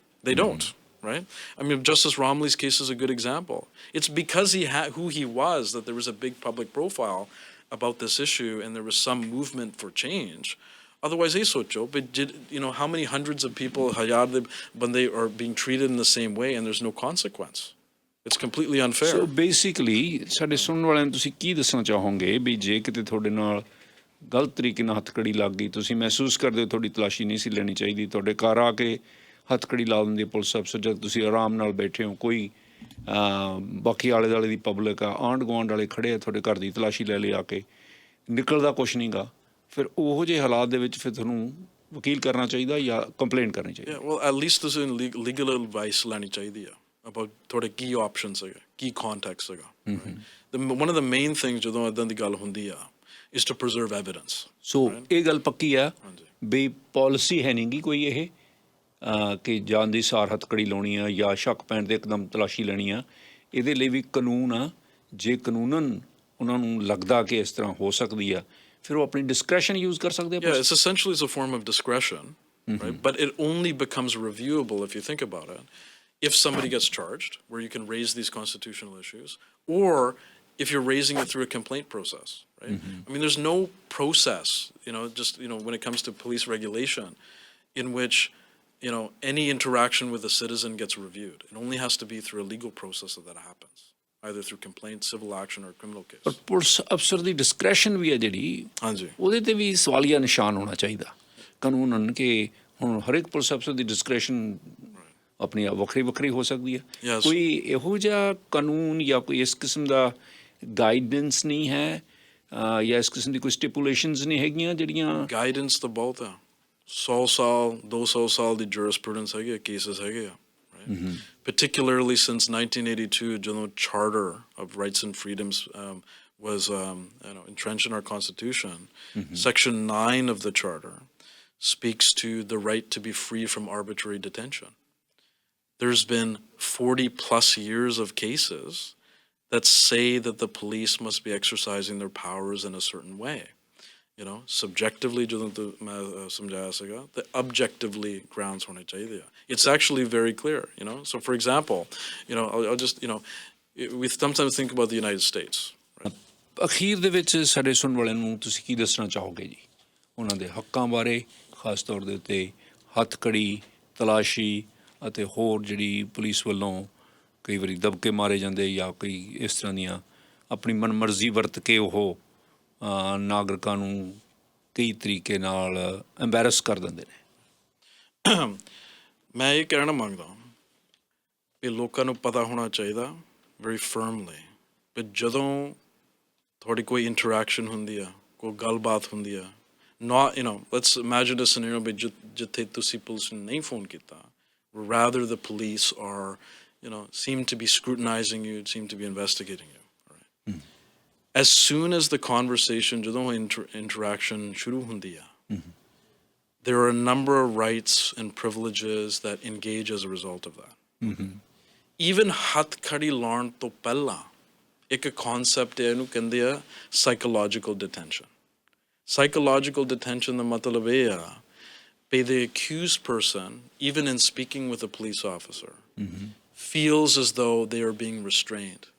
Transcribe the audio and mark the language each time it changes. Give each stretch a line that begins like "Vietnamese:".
English: They don't, right? I mean, Justice Romley's case is a good example. It's because who he was that there was a big public profile about this issue and there was some movement for change. Otherwise,
Punjabi: ਇਹ ਸੋਚੋ,
English: but how many hundreds of people,
Punjabi: ਹਜ਼ਾਰ ਦੇ ਬੰਦੇ
English: are being treated in the same way and there's no consequence. It's completely unfair.
Punjabi: So basically, ਸਾਡੇ ਸੁਣਨ ਵਾਲਿਆਂ ਨੂੰ ਤੁਸੀਂ ਕੀ ਦੱਸਣਾ ਚਾਹੋਗੇ ਵੀ ਜੇ ਕਿਤੇ ਤੁਹਾਡੇ ਨਾਲ ਗਲਤ ਤਰੀਕੇ ਨਾਲ ਹੱਥਕੜੀ ਲੱਗ ਗਈ, ਤੁਸੀਂ ਮਹਿਸੂਸ ਕਰਦੇ ਹੋ ਤੁਹਾਡੀ ਤਲਾਸ਼ੀ ਨਹੀਂ ਸੀ ਲੈਣੀ ਚਾਹੀਦੀ, ਤੁਹਾਡੇ ਘਰ ਆ ਕੇ ਹੱਥਕੜੀ ਲਾ ਦਿੰਦੀ ਪੁਲਿਸ ਅਫਸਰ, ਜਦ ਤੁਸੀਂ ਆਰਾਮ ਨਾਲ ਬੈਠੇ ਹੋ, ਕੋਈ ਬਾਕੀ ਆਲੇ ਦੁਆਲੇ ਦੀ ਪਬਲਿਕ ਆ, ਆਂਢ ਗੁਆਂਢ ਵਾਲੇ ਖੜੇ ਆ, ਤੁਹਾਡੇ ਘਰ ਦੀ ਤਲਾਸ਼ੀ ਲੈ ਲਈ ਆ ਕੇ, ਨਿਕਲਦਾ ਕੁਛ ਨਹੀਂ ਗਾ, ਫਿਰ ਉਹੋ ਜਿਹੇ ਹਾਲਾਤ ਦੇ ਵਿੱਚ ਫਿਰ ਤੁਹਾਨੂੰ ਵਕੀਲ ਕਰਨਾ ਚਾਹੀਦਾ ਜਾਂ ਕੰਪਲੇਂਟ ਕਰਨੀ ਚਾਹੀਦੀ?
English: Well, at least
Punjabi: ਤੁਸੀਂ legal advice ਲੈਣੀ ਚਾਹੀਦੀ ਆ about ਤੁਹਾਡੇ ਕੀ options ਹੈਗੇ, ਕੀ context ਹੈਗਾ।
English: One of the main things
Punjabi: ਜਦੋਂ ਇੱਦਾਂ ਦੀ ਗੱਲ ਹੁੰਦੀ ਆ
English: is to preserve evidence.
Punjabi: ਸੋ ਇਹ ਗੱਲ ਪੱਕੀ ਆ ਵੀ ਪਾਲਿਸੀ ਹੈ ਨਹੀਂ ਗੀ ਕੋਈ ਇਹ ਕਿ ਜਾਨ ਦੀ ਸਾਰ ਹੱਥਕੜੀ ਲਾਉਣੀ ਆ ਜਾਂ ਸ਼ੱਕ ਪੈਣ ਤੇ ਇੱਕਦਮ ਤਲਾਸ਼ੀ ਲੈਣੀ ਆ। ਇਹਦੇ ਲਈ ਵੀ ਕਾਨੂੰਨ ਆ, ਜੇ ਕਾਨੂੰਨ ਉਹਨਾਂ ਨੂੰ ਲੱਗਦਾ ਕਿ ਇਸ ਤਰ੍ਹਾਂ ਹੋ ਸਕਦੀ ਆ, ਫਿਰ ਉਹ ਆਪਣੀ discretion use ਕਰ ਸਕਦੇ ਆ।
English: Yeah, it's essentially a form of discretion, right? But it only becomes reviewable if you think about it. If somebody gets charged, where you can raise these constitutional issues, or if you're raising it through a complaint process, right? I mean, there's no process, when it comes to police regulation, in which, any interaction with a citizen gets reviewed. It only has to be through a legal process that happens, either through complaint, civil action, or criminal case.
Punjabi: ਪਰ police ਅਫਸਰ ਦੀ ਡਿਸਕ੍ਰੈਸ਼ਨ ਵੀ ਹੈ ਜਿਹੜੀ, ਉਹਦੇ ਤੇ ਵੀ ਸਵਾਲੀਆ ਨਿਸ਼ਾਨ ਹੋਣਾ ਚਾਹੀਦਾ ਕਾਨੂੰਨ, ਕਿ ਹੁਣ ਹਰ ਇੱਕ ਪੁਲਿਸ ਅਫਸਰ ਦੀ ਡਿਸਕ੍ਰੈਸ਼ਨ ਆਪਣੀ ਵੱਖਰੀ ਹੋ ਸਕਦੀ ਹੈ। ਕੋਈ ਇਹੋ ਜਿਹਾ ਕਾਨੂੰਨ ਜਾਂ ਕੋਈ ਇਸ ਕਿਸਮ ਦਾ ਗਾਈਡੈਂਸ ਨਹੀਂ ਹੈ ਜਾਂ ਇਸ ਕਿਸਮ ਦੀ ਕੋਈ ਸਟਿਪੂਲੇਸ਼ਨਸ ਨਹੀਂ ਹੈਗੀਆਂ ਜਿਹੜੀਆਂ? ਗਾਈਡੈਂਸ ਤਾਂ ਬਹੁਤ ਆ, 100 ਸਾਲ 200 ਸਾਲ ਦੀ ਜੂਰਿਸਪ੍ਰੂਡੈਂਸ ਹੈਗੀ ਆ, ਕੇਸਿਸ ਹੈਗੇ ਆ,
English: particularly since 1982,
Punjabi: ਜਦੋਂ
English: Charter of Rights and Freedoms was entrenched in our Constitution. Section 9 of the Charter speaks to the right to be free from arbitrary detention. There's been 40 plus years of cases that say that the police must be exercising their powers in a certain way.
Punjabi: Subjectively, ਜਦੋਂ ਮੈਂ ਸਮਝਾਇਆ ਸੀਗਾ, ਤੇ objectively grounds ਹੋਣੇ ਚਾਹੀਦੇ ਆ.
English: It's actually very clear, So for example, I'll just, we sometimes think about the United States.
Punjabi: ਅਖੀਰ ਦੇ ਵਿੱਚ ਸਾਡੇ ਸੁਣਨ ਵਾਲਿਆਂ ਨੂੰ ਤੁਸੀਂ ਕੀ ਦੱਸਣਾ ਚਾਹੋਗੇ ਜੀ ਉਹਨਾਂ ਦੇ ਹੱਕਾਂ ਬਾਰੇ, ਖਾਸ ਤੌਰ ਦੇ ਉੱਤੇ ਹੱਥਕੜੀ, ਤਲਾਸ਼ੀ ਅਤੇ ਹੋਰ ਜਿਹੜੀ ਪੁਲਿਸ ਵੱਲੋਂ ਕਈ ਵਾਰੀ ਦਬਕੇ ਮਾਰੇ ਜਾਂਦੇ ਜਾਂ ਕਈ ਇਸ ਤਰ੍ਹਾਂ ਦੀਆਂ ਆਪਣੀ ਮਨਮਰਜ਼ੀ ਵਰਤ ਕੇ ਉਹ ਨਾਗਰਿਕਾਂ ਨੂੰ ਕਈ ਤਰੀਕੇ ਨਾਲ ਐਂਬੈਰਸ ਕਰ ਦਿੰਦੇ ਨੇ? ਮੈਂ ਇਹ ਕਹਿਣਾ ਮੰਗਦਾ ਕਿ ਲੋਕਾਂ ਨੂੰ ਪਤਾ ਹੋਣਾ ਚਾਹੀਦਾ ਵੈਰੀ ਫਰਮਲੀ ਕਿ ਜਦੋਂ ਤੁਹਾਡੀ ਕੋਈ ਇੰਟਰੈਕਸ਼ਨ ਹੁੰਦੀ ਆ, ਕੋਈ ਗੱਲਬਾਤ ਹੁੰਦੀ ਆ,
English: let's imagine a scenario
Punjabi: ਵੀ ਜਿੱਥੇ ਤੁਸੀਂ ਪੁਲਿਸ ਨੂੰ ਨਹੀਂ ਫੋਨ ਕੀਤਾ,
English: rather the police are, seem to be scrutinizing you, seem to be investigating you, right? As soon as the conversation,
Punjabi: ਜਦੋਂ interaction ਸ਼ੁਰੂ ਹੁੰਦੀ ਆ,
English: there are a number of rights and privileges that engage as a result of that.
Punjabi: Even ਹੱਥਕੜੀ ਲਾਉਣ ਤੋਂ ਪਹਿਲਾਂ ਇੱਕ concept ਹੈ, ਇਹਨੂੰ ਕਹਿੰਦੇ ਆ psychological detention.
English: Psychological detention
Punjabi: ਦਾ ਮਤਲਬ ਇਹ ਆ
English: pay the accused person, even in speaking with a police officer, feels as though they are being restrained.